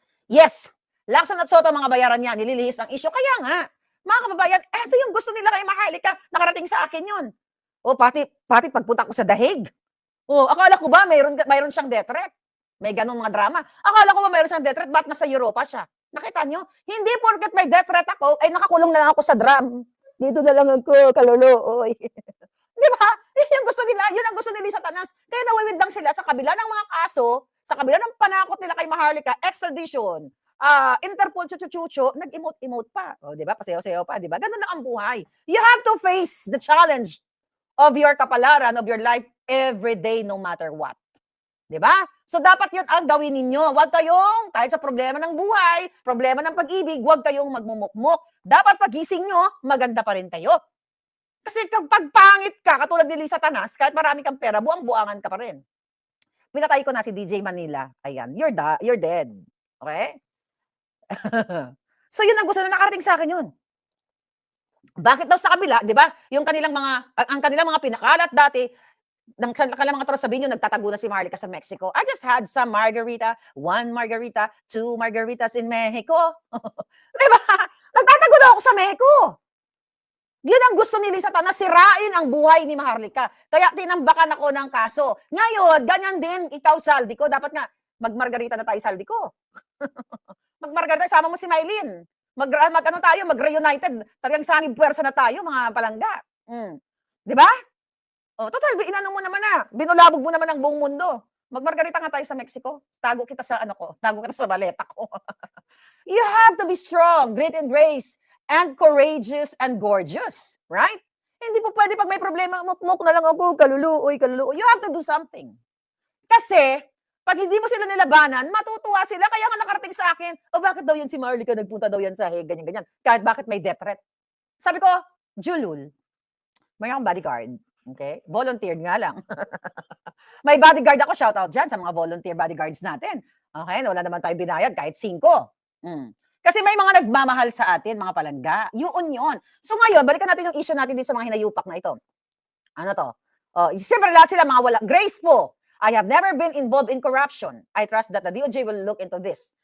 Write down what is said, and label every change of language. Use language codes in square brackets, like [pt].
[tl] Yes, Lacson at Soto, mga bayaran niya, nililihis ang issue. Kaya nga, mga kababayan, eto yung gusto nila kay Maharlika, nakarating sa akin yun. O, pati pagpunta ko sa dahig. O, akala ko ba mayroon siyang death threat? May ganung mga drama. Akala ko ba mayroon siyang death threat? Ba't nasa Europa siya? Nakita nyo? Hindi porket may death threat ako, ay nakakulong na lang ako sa drum. Dito na lang ako, kaluluoy. Di ba? Yun ang gusto nila. Yun ang gusto nila sa Satanas. Kaya nawiwindang sila sa kabila ng mga kaso, sa kabila ng panakot nila kay Maharlika, extradition, Interpol, chuchu-chuchu, nag-emote-emote pa. O, di ba? Pasayaw-sayaw pa, di ba? Ganun lang ang buhay. [en] You have to face the challenge of your [tl] kapalaran, [en] of your life, every day, no matter what. [tl] Di ba? So, dapat yun ang gawin ninyo. Huwag kayong, kahit sa problema ng buhay, problema ng pag-ibig, huwag kayong magmumukmuk. Dapat pagising nyo, maganda pa rin kayo. Kasi kapag pangit ka, katulad ni Lisa Tanas, kahit marami kang pera, buang-buangan ka pa rin. Pinatay ko na si DJ Manila. Ayan, [en] you're dead. [tl] Okay? So, yun ang gusto na nakarating sa akin yun. Bakit daw sa kabila, di ba? Ang kanilang mga pinakalat dati, ng kanilang mga tropa, sabihin nyo, nagtatago na si Maharlika sa Mexico. [en] I just had some margarita, 1 margarita, 2 margaritas in Mexico. [tl] Di ba? Nagtatago daw ako sa Mexico. Yun ang gusto ni Lisa Tanas, sirain ang buhay ni Maharlika. Kaya tinambakan ako ng kaso. Ngayon, ganyan din, ikaw, Saldi ko, dapat nga, magmargarita na tayo, Saldi ko. Magmargarita, sama mo si Mylene. Mag-reunited. Talagang sanib puwersa na tayo, mga palangga. Di ba? O, total, inano mo naman na. Binulabog mo naman ang buong mundo. Magmargarita nga tayo sa Mexico. Tago kita sa maleta ko. [en] You have to be strong, great in grace, and courageous and gorgeous. Right? [tl] Hindi po pwede pag may problema, mukmuk na lang ako, kaluluoy. [en] You have to do something. [tl] Kasi, pag hindi mo sila nilabanan, matutuwa sila. Kaya nga nakarating sa akin, bakit daw yan si Maharlika, nagpunta daw yan sa ganyan-ganyan. Kahit bakit may death threat. Sabi ko, Julul, may akong bodyguard. Okay? Volunteered nga lang. May bodyguard ako, shout out dyan sa mga volunteer bodyguards natin. Okay? Wala naman tayo binayad, kahit 5. Kasi may mga nagmamahal sa atin, mga palangga. Yun. So ngayon, balikan natin yung issue natin din sa mga hinayupak na ito. Ano to? Siyempre lahat sila mga wala. Grace po. [en] I have never been involved in corruption. I trust that the DOJ will look into this.